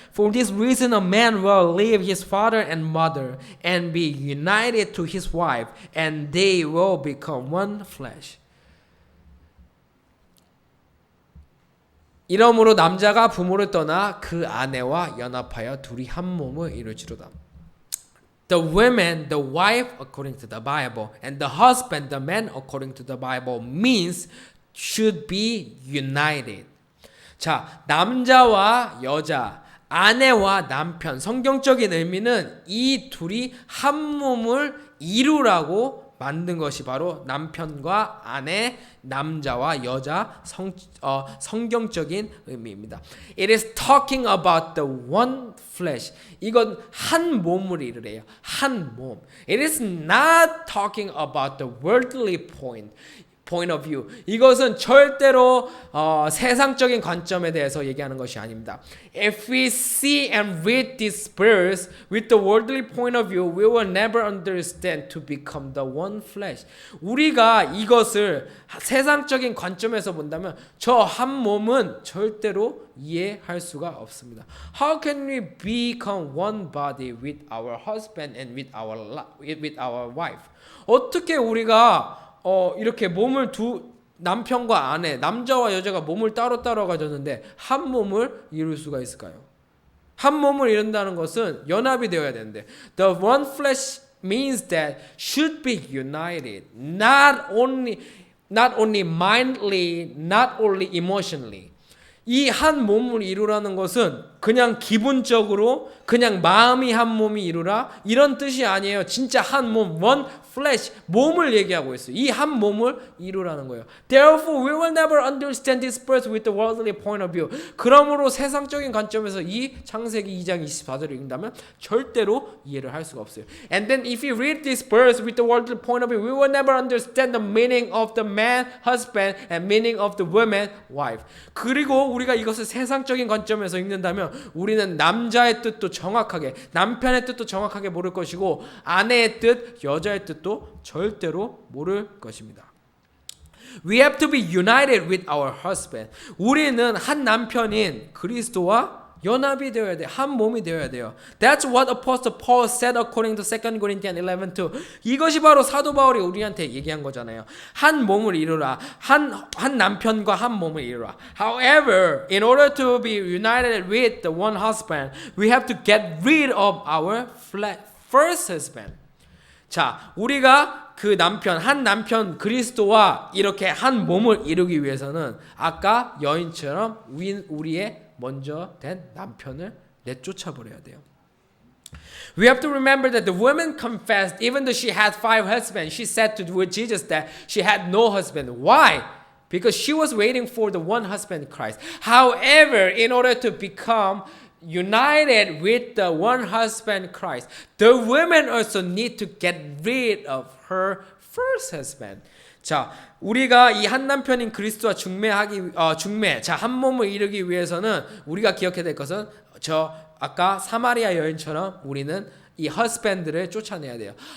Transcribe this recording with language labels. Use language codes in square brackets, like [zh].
[en] For this reason a man will leave his father and mother and be united to his wife and they will become one flesh. [ko] 이러므로 남자가 부모를 떠나 그 아내와 연합하여 둘이 한 몸을 이룰지로다. [en] The woman, the wife according to the Bible, and the husband, the man according to the Bible means should be united. [ko] 자, 남자와 여자, 아내와 남편, 성경적인 의미는 이 둘이 한 몸을 이루라고 만든 것이 바로 남편과 아내, 남자와 여자 성경적인 의미입니다. [en] It is talking about the one flesh. [ko] 이건 한 몸을 이루래요. 한 몸. [en] It is not talking about the worldly point of view. [ko] 이것은 절대로 세상적인 관점에 대해서 얘기하는 것이 아닙니다. [en] If we see and read this verse with the worldly point of view, we will never understand to become the one flesh. [ko] 우리가 이것을 세상적인 관점에서 본다면 저 한 몸은 절대로 이해할 수가 없습니다. [en] How can we become one body with our husband and with our wife? [ko] 어떻게 우리가 이렇게 몸을 남편과 아내, 남자와 여자가 몸을 따로따로 가졌는데 한 몸을 이룰 수가 있을까요? 한 몸을 이룬다는 것은 연합이 되어야 되는데 [en] the one flesh means that should be united not only mindly, not only emotionally. [ko] 이 한 몸을 이루라는 것은 그냥 기분적으로 그냥 마음이 한 몸이 이루라 이런 뜻이 아니에요. 진짜 한 몸, [en] one flesh, [ko] 몸을 얘기하고 있어요. 이 한 몸을 이루라는 거예요. [en] Therefore, we will never understand this verse with the worldly point of view. [ko] 그러므로 세상적인 관점에서 이 창세기 2장 24절을 읽는다면 절대로 이해를 할 수가 없어요. [en] And then if you read this verse with the worldly point of view, we will never understand the meaning of the man, husband, and meaning of the woman, wife. [ko] 그리고 우리가 이것을 세상적인 관점에서 읽는다면 우리는 남자의 뜻도 정확하게, 남편의 뜻도 정확하게 모를 것이고 아내의 뜻, 여자의 뜻도 절대로 모를 것입니다. [en] We have to be united with our husband. [ko] 우리는 한 남편인 그리스도와 연합이 되어야 돼. 한 몸이 되어야 돼요. [en] That's what Apostle Paul said according to 2 Corinthians 11:2. [ko] 이것이 바로 사도 바울이 우리한테 얘기한 거잖아요. 한 몸을 이루라. 한 남편과 한 몸을 이루라. [en] However, in order to be united with the one husband, we have to get rid of our first husband. [ko] 자, 우리가 그 한 남편 그리스도와 이렇게 한 몸을 이루기 위해서는 아까 여인처럼 우리의 먼저 된 남편을 내쫓아 버려야 돼요. [en] We have to remember that the woman confessed even though she had 5 husbands. She said to Jesus that she had no husband. Why? Because she was waiting for the one husband, Christ. However, in order to become united with the one husband, Christ, the women also need to get rid of her first husband. [ko] 자, 우리가 이 한 남편인 그리스도와 자, 한 몸을 이루기 위해서는 우리가 기억해야 될 것은 아까 사마리아 여인처럼 우리는 이 husband를 쫓아내야 돼요.